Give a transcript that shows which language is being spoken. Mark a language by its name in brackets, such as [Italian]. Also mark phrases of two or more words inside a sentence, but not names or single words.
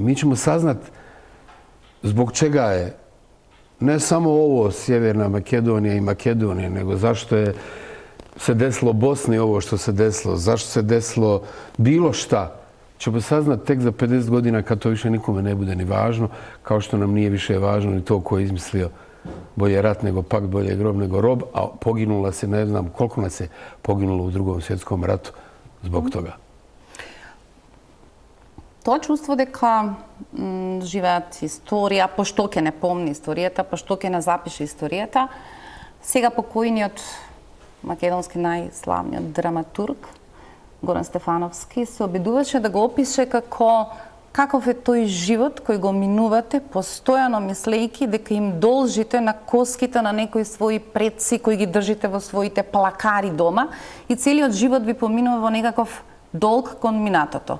[Bosnian] Mi ćemo saznat zbog čega je ne samo ovo Sjeverna Makedonija i Makedonija, nego zašto je se desilo Bosni ovo što se desilo, zašto se desilo bilo šta, ćemo saznat tek za 50 godina kad to više nikome ne bude ni važno, kao što nam nije više važno ni to ko je izmislio bolje rat nego pakt, bolje grob nego rob, a poginula se, ne znam koliko nas je poginulo u Drugom svjetskom ratu zbog toga. [Macedonian] Тоа чувство дека живеат историја, пошто ќе не помни историјата, пошто ќе не запише историјата, сега покојниот македонски најславниот драматург Горан Стефановски се обидуваше да го опише каков е тој живот кој го минувате, постојано мислејки дека им должите на коските на некои своји предци кои ги држите во своите плакари дома и целиот живот ви поминува во некаков долг кон минатото.